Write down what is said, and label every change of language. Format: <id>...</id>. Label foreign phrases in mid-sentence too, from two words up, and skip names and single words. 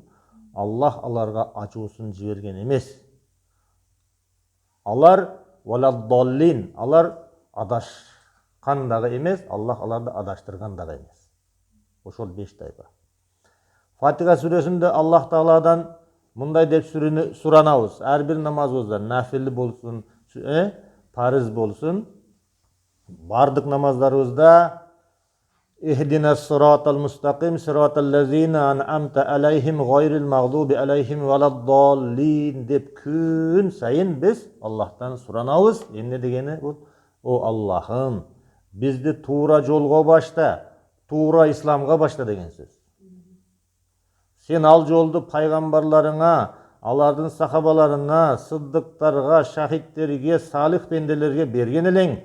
<ky>Аллах аларга ачуусун жиберген эмес. Алар валаддаллин, алар адашкан дагы эмес, Аллах аларды адаштырган дагы эмес. Ошол 5 тайпа. Фатиха сүрөсүндө Аллах Тааладан мындай деп суранабыз. Ар бир намазыбызда, нафил болсун, парыз болсун, бардык намаздарыбызда</ky> <ar>اهدنا الصراط المستقيم، صراط الذين أنعمت عليهم غير المغضوب عليهم ولا الضالين</ar> <ky>деп күн сайын биз Аллахтан суранабыз. Эмне дегени бул? О Аллахым, бизди туура жолго башта, туура исламга башта деген сөз. Сен ал жолду пайгамбарларыңа, алардын сахабаларына, сыддыктарга, шахидтерге, салих бенделерге берген элең.</ky>